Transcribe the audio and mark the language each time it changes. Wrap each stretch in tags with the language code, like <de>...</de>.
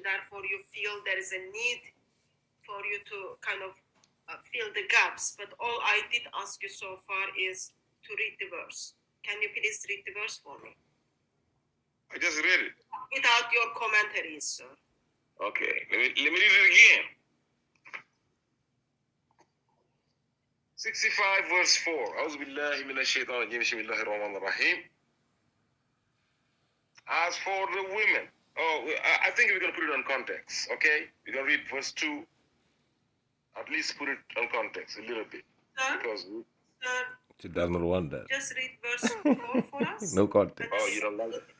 <en>Therefore, you feel there is a need for you to kind of fill the gaps. But all I did ask you so far is to read the verse. Can you please read the verse for me? I just read it. Without your commentaries, sir. Okay, let me read it again. 65 verse 4.</en> <ar>أعوذ بالله من الشيطان الرجيم بسم الله الرحمن الرحيم.</ar> <en>As for the women, I think we're going to put it on context, okay? We're going to read verse 2. At least put it on context a little bit. Sir, Because sir, She does not want that. just read verse 4 for us. No context. oh, you don't like it?</en>